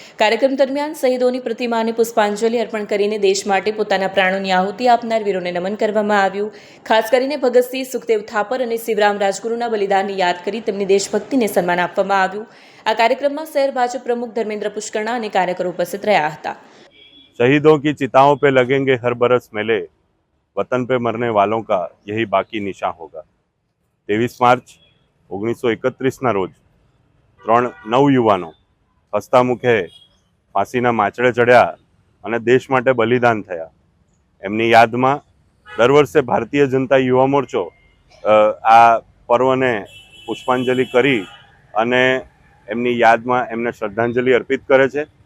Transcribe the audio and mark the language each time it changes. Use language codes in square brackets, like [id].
[gu] કાર્યક્રમ દરમિયાન શહીદોની પ્રતિમાને પુષ્પાંજલિ અર્પણ કરીને દેશ માટે પોતાના પ્રાણોની આહુતિ આપનાર વીરોને નમન કરવામાં આવ્યું। ખાસ કરીને ભગતસિંહ, સુખદેવ થાપર અને શિવરામ રાજગુરુના બલિદાનને યાદ કરી તેમની દેશભક્તિને સન્માન આપવામાં આવ્યું। આ કાર્યક્રમમાં [hi] शहर भाजपा प्रमुख [gu] धर्मेंद्र पुष्करणा અને કાર્યકરો ઉપસ્થિત રહ્યા હતા। [hi] शहीदों की चिताओं पे लगेंगे हर बरस मेले, वतन पे मरने वालों का यही बाकी निशान होगा। 23 मार्च 1931 रोज [gu] 3 નવયુવાનો હસતા મુખે ફાંસીના માચડે ચડ્યા અને દેશ માટે બલિદાન થયા। એમની યાદમાં દર વર્ષે ભારતીય જનતા યુવા મોરચો આ પર્વને પુષ્પાંજલિ કરી અને એમની યાદમાં એમને શ્રદ્ધાંજલિ અર્પિત કરે છે।